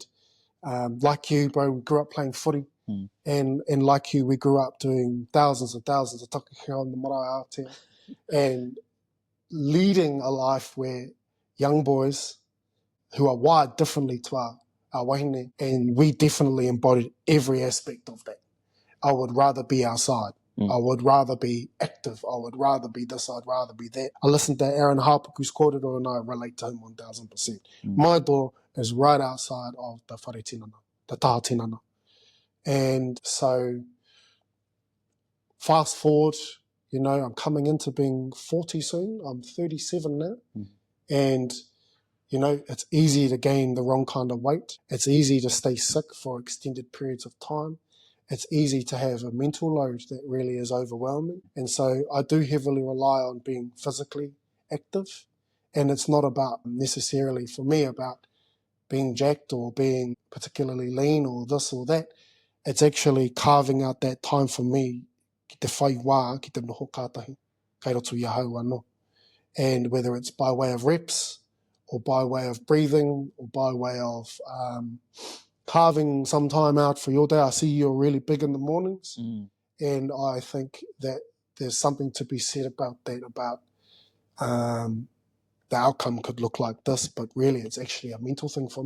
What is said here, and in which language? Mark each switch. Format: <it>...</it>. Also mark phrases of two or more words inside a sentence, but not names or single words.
<en>Like you, bro, we grew up playing footy. And like you, we grew up doing thousands and thousands of takakea on the</en> <mi>marae Aotearoa,</mi> <en>and leading a life where young boys who are wired differently to our wahine, and we definitely embodied every aspect of that. I would rather be outside. I would rather be active. I would rather be this. I'd rather be that. I listened to Aaron Harpuku's kōrero and I relate to him 1000%. My door is right outside of the</en> <mi>whare tinana,</mi> <en>the</en> <mi>taha tinana.</mi> <en>And so fast forward, you know, I'm coming into being 40 soon. I'm 37 now. And, you know, it's easy to gain the wrong kind of weight. It's easy to stay sick for extended periods of time. It's easy to have a mental load that really is overwhelming. And so I do heavily rely on being physically active. And it's not about necessarily, for me, about being jacked or being particularly lean or this or that. It's actually carving out that time for me,</en> <mi>ki te whai wā, ki te noho kātahi, kei roto i ahau anō. And whether it's by way of reps or by way of breathing or by way of carving some time out for your day. I see you're really big in the mornings. And I think that there's something to be said about that, about the outcome could look like this, but really it's actually a mental thing for me.</mi>